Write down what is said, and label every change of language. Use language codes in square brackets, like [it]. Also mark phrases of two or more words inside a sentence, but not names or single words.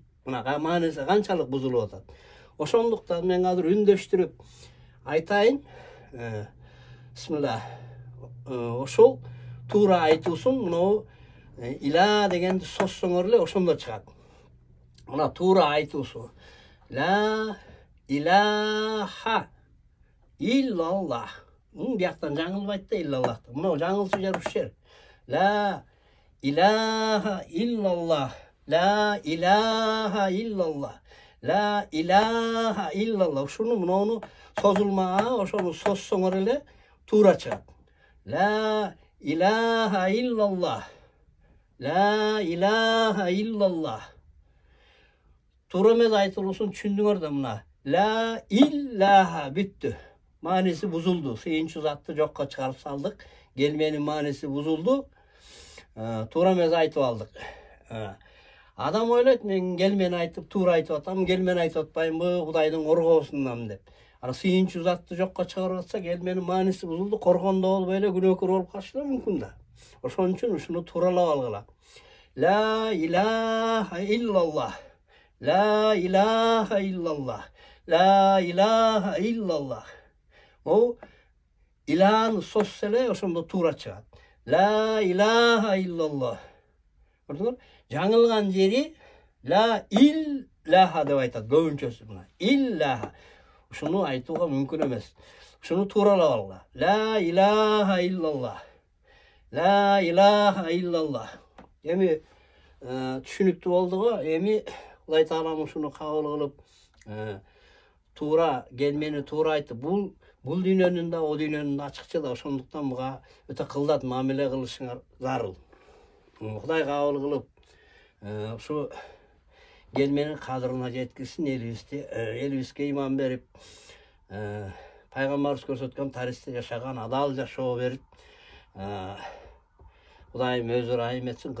[ky] Мына мааниси канчалык бузулуп атат. Ошондуктан мен азыр үндөштүрүп айтайын. Бисмилlah. Ошол туура айтуусун мына ила дегенди соссоңор эле ошондо чыгат. Мына туура айтуусу. [ar] لا إله إلا الله. [ky] Бияктан жаңылбайт да иллаллах. Мына жаңылчу жер ушул жер. [ar] لا إله إلا الله. لا إله إلا الله. لا إله إلا الله. [ky] Ушуну муну созулмага, ошону соссоңор эле туура чыгат. [ar] لا إله إلا الله. لا إله إلا الله. [ky] Туура эмес айтылуусун түшүндүңөр да мына. [ar] لا إله [ky] бүттү. Мааниси бузулду. Сыйынчу затты жокко чыгарып салдык. Келменин мааниси бузулду. Туура эмес айтып алдык. Адам ойлойт, мен келмени айтып, туура айтып атам, келмени айтып атпаймынбы, Кудайдын коргоосундан деп. Ана сыйынчу затты жокко чыгарып атса, келменин мааниси бузулду, коргондо болуп эле күнөөкөр болуп калышы да мүмкүн да. Ошон үчүн ушуну тууралап алгыла. [ar] لا إله إلا الله. لا إله إلا الله. لا إله إلا الله. [ky] О илахыны соссолө ошондо туура чыгат. [ar] لا إله إلا الله. [ky] Көрдүңөр? Жаңылган жери [ar] لا إله [ky] деп айтат көбүнчөсү мына. Illaha. Ушуну айтууга мүмкүн эмес. Ушуну тууралап алгыла. [ar] لا إله إلا الله. لا إله إلا الله. [ky] Эми түшүнүктүү болдуго? Эми Кудай Таалам ушуну кабыл кылып, туура келмени туура айтып, бул дүйнөнүн да, о дүйнөнүн да ачыкчы да, ошондуктан буга өтө кылдат мамиле кылышыңар зарыл. Кудай кабыл кылып, ушу келменин кадырына жеткирсин, элибизге иман берип, пайгамбарыбыз көрсөткөн тарихте жашаган адал жашоо берип, Кудайым өзү райым этсин кыргыз элине.